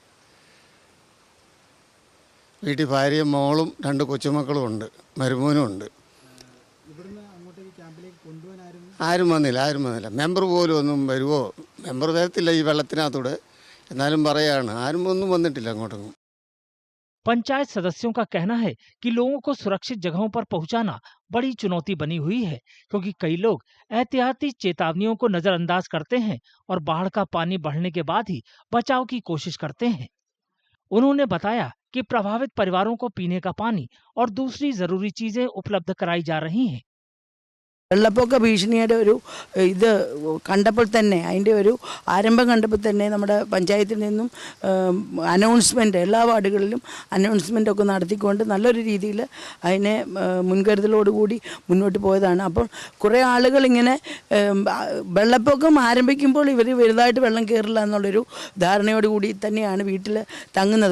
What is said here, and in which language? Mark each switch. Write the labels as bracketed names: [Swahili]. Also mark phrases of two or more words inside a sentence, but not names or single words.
[Malayalam] വീട്ടിൽ ഭാര്യയും മോളും 2 കൊച്ചുമക്കളും ഉണ്ട്, മരുമോനും ഉണ്ട്. ആരും വന്നില്ല. മെമ്പർ പോലും ഒന്നും വരുമോ, മെമ്പർ വരത്തില്ല ഈ വെള്ളത്തിനകത്തൂടെ. എന്നാലും പറയാണ്, ആരും ഒന്നും വന്നിട്ടില്ല അങ്ങോട്ടും. [Hindi] पंचायत सदस्यों का कहना है कि लोगों को सुरक्षित जगहों पर पहुंचाना बड़ी चुनौती बनी हुई है, क्योंकि कई लोग एहतियाती चेतावनियों को नजरअंदाज करते हैं और बाढ़ का पानी बढ़ने के बाद ही बचाव की कोशिश करते हैं। उन्होंने बताया कि प्रभावित परिवारों को पीने का पानी और दूसरी जरूरी चीजें उपलब्ध कराई जा रही हैं। [Malayalam] വെള്ളപ്പൊക്ക ഭീഷണിയുടെ ഒരു ഇത് കണ്ടപ്പോൾ തന്നെ, അതിൻ്റെ ഒരു ആരംഭം കണ്ടപ്പോൾ തന്നെ നമ്മുടെ പഞ്ചായത്തിൽ നിന്നും അനൗൺസ്മെൻറ്റ് എല്ലാ വാർഡുകളിലും അനൗൺസ്മെൻറ്റൊക്കെ നടത്തിക്കൊണ്ട് നല്ലൊരു രീതിയിൽ അതിനെ മുൻകരുതലോടുകൂടി മുന്നോട്ട് പോയതാണ്. അപ്പോൾ കുറേ ആളുകൾ ഇങ്ങനെ വെള്ളപ്പൊക്കം ആരംഭിക്കുമ്പോൾ ഇവർ വലുതായിട്ട് വെള്ളം കയറില്ല എന്നുള്ളൊരു ധാരണയോടുകൂടി തന്നെയാണ് വീട്ടിൽ തങ്ങുന്നത്.